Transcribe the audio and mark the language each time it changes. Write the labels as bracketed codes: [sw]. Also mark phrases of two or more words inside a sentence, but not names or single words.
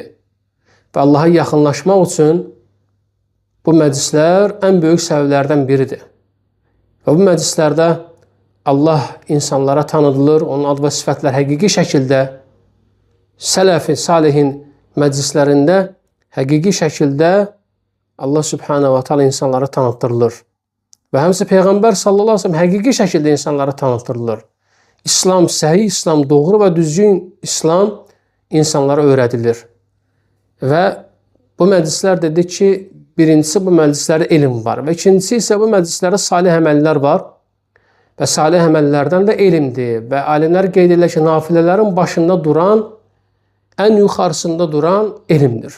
[az] Və Allaha yaxınlaşmaq üçün bu məclislər ən böyük səbəblərdən biridir. Və bu məclislərdə Allah insanlara tanıdılır, onun ad və sifətlər həqiqi şəkildə sələf-i salihin məclislərində həqiqi şəkildə Allah [ar] سبحانه وتعالى [az] insanlara tanıtdırılır. Və həmçə Peyğəmbər [ar] صلى الله عليه وسلم [az] həqiqi şəkildə insanlara tanıtdırılır. İslam, səhih İslam, doğru və düzgün İslam insanlara öyrədilir. Və bu məclislər dedik ki, birincisi bu məclislərdə elm var və ikincisi isə bu məclislərdə salih əməllər var və salih əməllərdən də elmdir və alimlər qeyd edirlər ki, nafilələrin başında duran, ən yuxarısında duran elmdir.